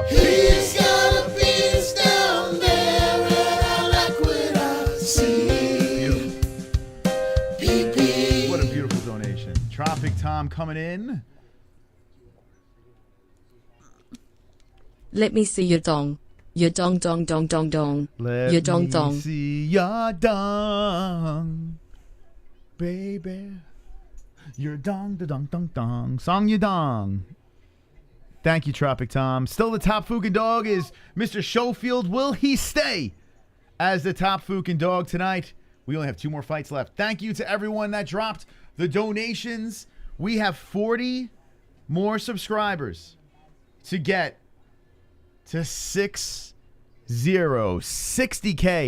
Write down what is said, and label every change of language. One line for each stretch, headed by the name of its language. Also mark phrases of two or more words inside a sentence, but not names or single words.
English: He's got a penis down there and I like what I see. Pee-pee. What a beautiful donation. Tropic Tom coming in. Let me see your dong. Your dong dong dong dong dong. Your dong dong. Let me see your dong, baby. Your dong, da dong dong dong. Song your dong. Thank you, Tropic Tom. Still the top Fukin dog is Mr. Schofield. Will he stay as the top Fukin dog tonight? We only have 2 more fights left. Thank you to everyone that dropped the donations. We have 40 more subscribers to get to 60K.